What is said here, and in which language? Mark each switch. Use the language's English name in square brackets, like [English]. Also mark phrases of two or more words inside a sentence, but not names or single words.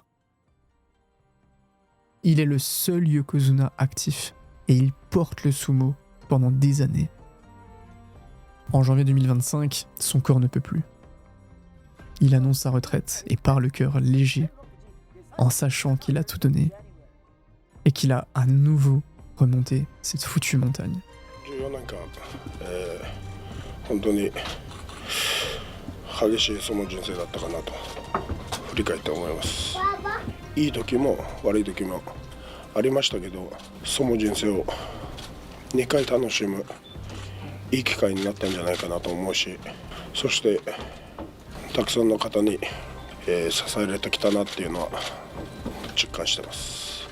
[French] Il est le seul Yokozuna actif et il porte le sumo pendant des années. En janvier 2025, son corps ne peut plus. Il annonce sa retraite et part le cœur léger, en sachant qu'il a tout donné et qu'il a à nouveau remonté cette foutue montagne. [Japanese] 本当に激しいその人生だったかなと振り返って思います。いい時も悪い時もありましたけど、その人生を2回楽しむいい機会になったんじゃないかなと思うし、そしてたくさんの方に支えられてきたなっていうのは実感してます。